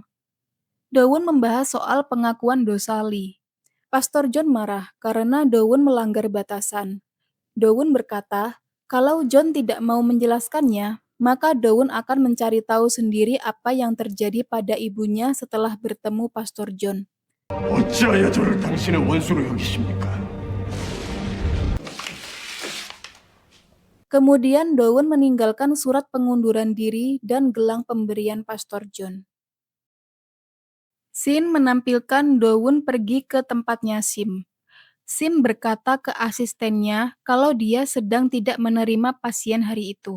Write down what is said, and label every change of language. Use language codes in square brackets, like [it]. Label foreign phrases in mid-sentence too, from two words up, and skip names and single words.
[id] Dowun membahas soal pengakuan dosa Lee. Pastor John marah karena Dowun melanggar batasan. Dowun berkata, kalau John tidak mau menjelaskannya, maka Dowun akan mencari tahu sendiri apa yang terjadi pada ibunya setelah bertemu Pastor John. [ko] 어찌하여 저를 당신의 원수로 여기십니까? [id] Kemudian Dowun meninggalkan surat pengunduran diri dan gelang pemberian Pastor John. Sin menampilkan Dowun pergi ke tempatnya Sim. Sim berkata ke asistennya kalau dia sedang tidak menerima pasien hari itu.